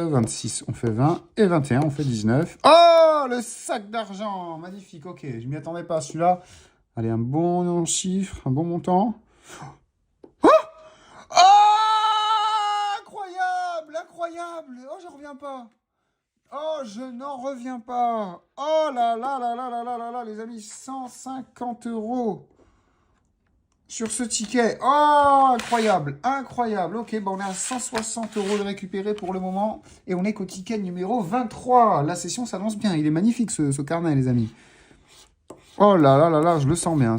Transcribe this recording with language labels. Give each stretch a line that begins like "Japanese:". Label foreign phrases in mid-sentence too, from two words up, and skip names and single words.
French: 26, on fait 20. Et 21, on fait 19. Oh, le sac d'argent. Magnifique, ok. Je m'y attendais pas à celui-là. Allez, un bon chiffre, un bon montant. Oh, oh, incroyable, incroyable. Oh, je reviens pas. Oh, je n'en reviens pas. Oh là là là là là là là là, les amis, 150 € sur ce ticket. Oh, incroyable, incroyable. Ok, bon, on est à 160 € de récupérer pour le moment. Et on est qu'au ticket numéro 23. La session s'annonce bien. Il est magnifique, ce carnet, les amis. Oh là là là là, je le sens bien.